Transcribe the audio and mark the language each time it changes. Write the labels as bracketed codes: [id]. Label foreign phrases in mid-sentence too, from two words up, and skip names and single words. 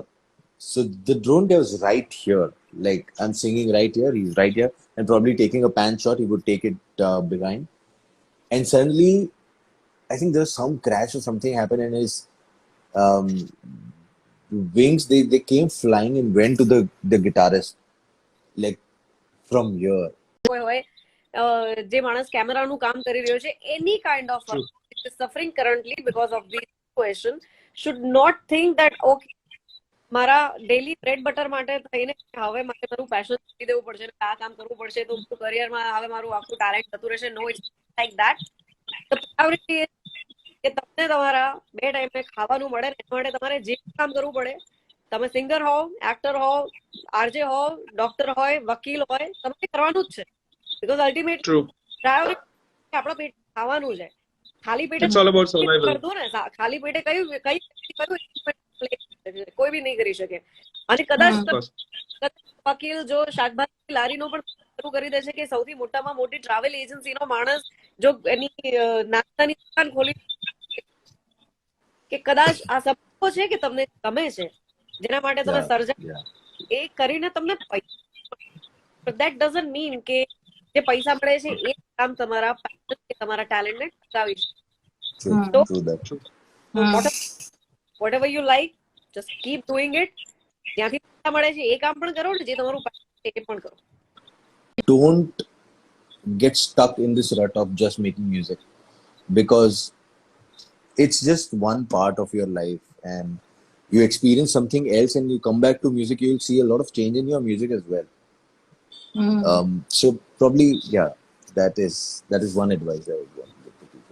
[en] So the drone guy was right here. Like I'm singing right here, he's right here, and probably taking a pan shot. He would take it behind, and suddenly, I think there was some crash or something happened, and his wings they came flying and went to the guitarist, like from here. [gu] જે માણસ કેમેરાનું કામ કરી રહ્યો છે [en] any kind of is suffering currently because of this situation should not think that okay [gu] મારા ડેલી [en] bread butter [gu] માટે થઈને હવે મારે મારું પેશન છોડી દેવું પડશે આ કામ કરવું પડશે તો કરિયરમાં હવે મારું આખું ટેલેન્ટ જતું રહેશે [en] no it's like that the priority is [gu] કે તમને તમારા બે ટાઈમે ખાવાનું મળે એના માટે તમારે જે કામ કરવું પડે તમે સિંગર હોવ એક્ટર હોવ આરજે હોવ ડોક્ટર હોય વકીલ હોય તમારે કરવાનું જ છે [en] because ultimately priority [gu] આપણા પેટ ખાવાનું છે ખાલી પેટે કરતું ને ખાલી પેટે કોઈ બી નહીં કરી શકે અને કદાચ વકીલ જો શાકભાજી લારીનો પણ શરૂ કરી દેશે કે સૌથી મોટામાં મોટી ટ્રાવેલ એજન્સીનો માણસ જો એની નાસ્તાની દુકાન ખોલી કે કદાચ આ સપનો છે કે તમને ગમે છે જેના માટે તમે સર્જન એ કરીને તમને પૈસા [en] that doesn't mean [gu] કે જે પૈસા મળે છે એ કામ તમારા ટેલેન્ટને ટકાવી શકે [en] whatever you like just keep doing it [gu] જ્યાંથી પૈસા મળે છે એ કામ પણ કરો ને જે તમારું એ પણ કરો [en] Don't get stuck in this rut of just making music because it's just one part of your life and you experience something else and you come back to music, you'll see a lot of change in your music as well. So probably, yeah, that is one advice I would want to give to people.